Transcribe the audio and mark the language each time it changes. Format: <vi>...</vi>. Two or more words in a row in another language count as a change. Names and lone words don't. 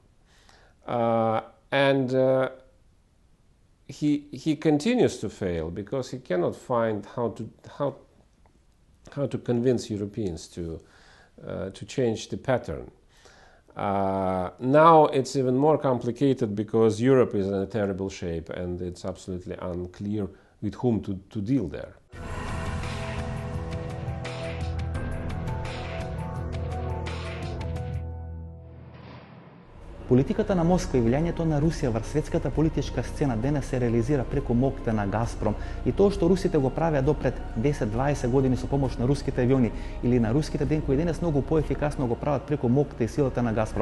<en>And he continues to fail because he cannot find how to convince Europeans to change the pattern. Now it's even more complicated because Europe is in a terrible shape and it's absolutely unclear with whom to deal there.</en> <mk>Политиката на Москва и влијанието на Русија врз светската политичка сцена денес се реализира преку моќта на Газпром и тоа што русите го правеа допред 10-20 години со помош на руските авиони или на руските денкови денес многу поефикасно го прават преку моќта и силата на Газпром.</mk>